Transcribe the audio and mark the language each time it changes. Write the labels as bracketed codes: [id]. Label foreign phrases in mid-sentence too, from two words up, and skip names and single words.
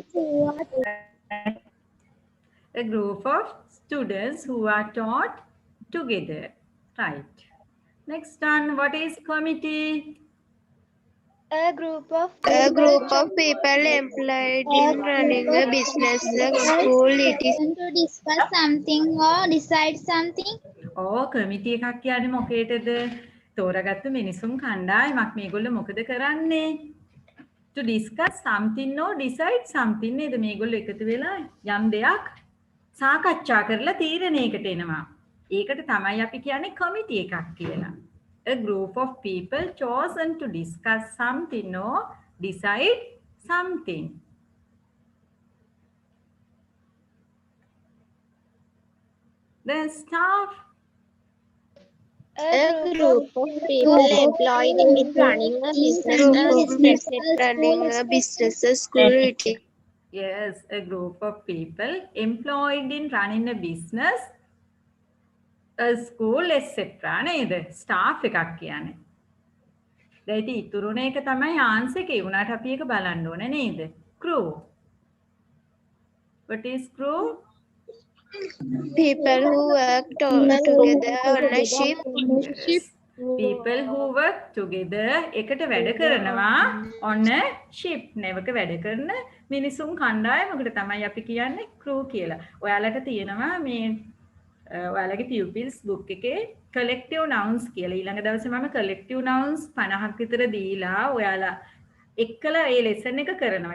[en] A group of students who are taught together. Right. Next one, what is committee? A group of people employed in running a business, a school. It is to discuss something or decide something. [si] කමිටි එකක් කියන්නේ මොකේටද? තෝරාගත්තු මිනිසුන් කණ්ඩායමක් මේගොල්ලෝ මොකද කරන්නේ? [en] To discuss something or decide something නේද? [si] මේගොල්ලෝ එකතු වෙලා යම් දෙයක් සාකච්ඡා කරලා තීරණයකට එනවා. ඒකට තමයි අපි කියන්නේ කමිටි එකක් කියලා. [en] A group of people chosen to discuss something or decide something. The staff. A group of people employed in running a business, a school. Yes, a group of people employed in running a business, a school, etc. [si] නේද? staff එකක් කියන්නේ. දැන් ඉතින් ඉතුරුන එක තමයි ආන්සර් එක. ඒ වුණාට අපි ඒක බලන්න ඕනේ නේද? [en] crew. What is crew? People who work together on a ship. Yes. People who work together [si] එකට වැඩ කරනවා [en] on a ship. [si] නැවක වැඩ කරන මිනිසුන් කණ්ඩායමකට තමයි අපි කියන්නේ crew කියලා. ඔයාලට තියෙනවා මේ ඔයාලගේ [en] pupils book [si] එකේ [en] collective nouns [si] කියලා. ඊළඟ දවසේ මම [en] collective nouns [si] 50ක් විතර දීලා ඔයාලා එක්කලා ඒ lesson එක කරනවා.